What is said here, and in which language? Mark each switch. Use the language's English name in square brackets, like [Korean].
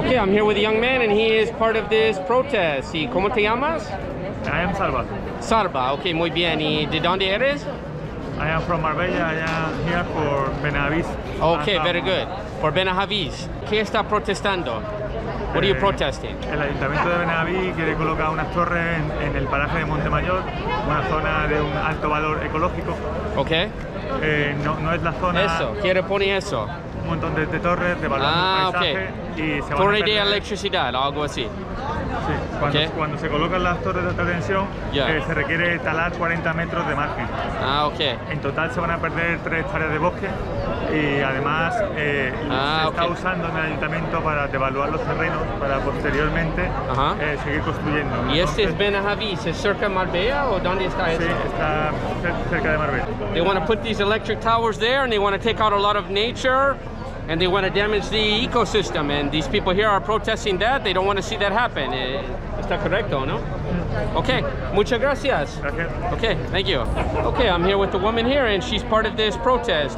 [English] Okay, I'm here with a young man and he is part of this protest. [Spanish] ¿Y cómo te llamas? [English] I am Salva. [Spanish] Salva, okay, muy bien. ¿Y de dónde eres? [English] I am from Marbella. I am here for Benahavis. Okay, very good. For Benahavis. [Spanish] ¿Qué está protestando? [English] What are you protesting? [Spanish] El Ayuntamiento de Benahavis quiere colocar unas torres en el paraje de Montemayor, una zona de un alto valor ecológico. [English] Okay. [Spanish] No es la zona. Eso, quiere poner eso. Un montón de torres de valor paisaje y se van a Torre de perder. electricidad o algo así. Sí, cuando se colocan las torres de alta tensión, se requiere talar 40 metros de margen. [English] Okay. [Spanish] En total se van a perder 3 hectáreas de bosque y además se está usando en el ayuntamiento para devaluar los terrenos para posteriormente seguir construyendo. ¿Y este es Benahavis? ¿Es cerca de Marbella o dónde está eso? Sí, está cerca de Marbella. [English] They want to put these electric towers there and they want to take out a lot of nature. And they want to damage the ecosystem, and these people here are protesting that. They don't want to see that happen. [Spanish] ¿Está correcto, no? Okay, muchas gracias. Gracias. [English] Okay, thank you. Okay, I'm here with the woman here, and she's part of this protest.